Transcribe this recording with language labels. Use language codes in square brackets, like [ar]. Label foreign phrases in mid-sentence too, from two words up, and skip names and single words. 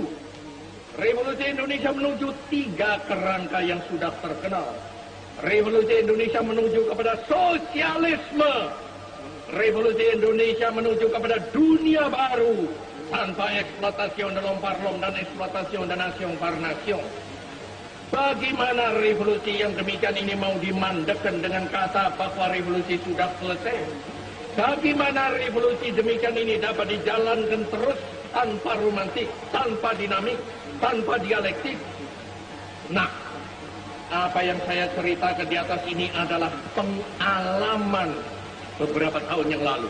[id] Revolusi Indonesia menuju 3 kerangka yang sudah terkenal. Revolusi Indonesia menuju kepada sosialisme. Revolusi Indonesia menuju kepada dunia baru tanpa eksploitasi dalam parlom dan eksploitasi [fr] nation par nation. [id] Bagaimana revolusi yang demikian ini mau dimandekan dengan kata bahwa revolusi sudah selesai? Bagaimana revolusi demikian ini dapat dijalankan terus tanpa romantik, tanpa dinamik, tanpa dialektik? Nah, apa yang saya ceritakan di atas ini adalah pengalaman beberapa tahun yang lalu.